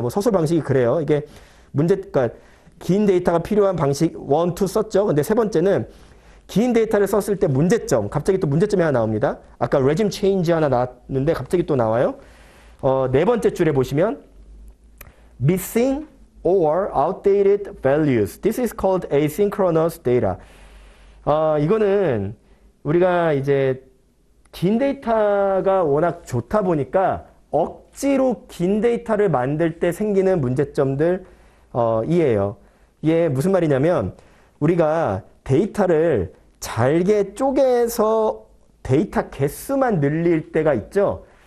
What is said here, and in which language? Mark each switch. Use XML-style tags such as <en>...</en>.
<ko>뭐 서술 방식이 그래요. 이게 그러니까 긴 데이터가 필요한 방식 1, 2 썼죠. 근데 세 번째는 긴 데이터를 썼을 때 문제점, 갑자기 또 문제점이 하나 나옵니다. 아까 regime change 하나 나왔는데 갑자기 또 나와요. 네 번째 줄에 보시면 missing or outdated values.</ko> <en>This is called asynchronous data.</en> <ko>이거는 우리가 이제 긴 데이터가 워낙 좋다 보니까 억지로 긴 데이터를 만들 때 생기는 문제점들 이에요. 이게 무슨 말이냐면 우리가 데이터를 잘게 쪼개서 데이터 개수만 늘릴 때가 있죠.</ko>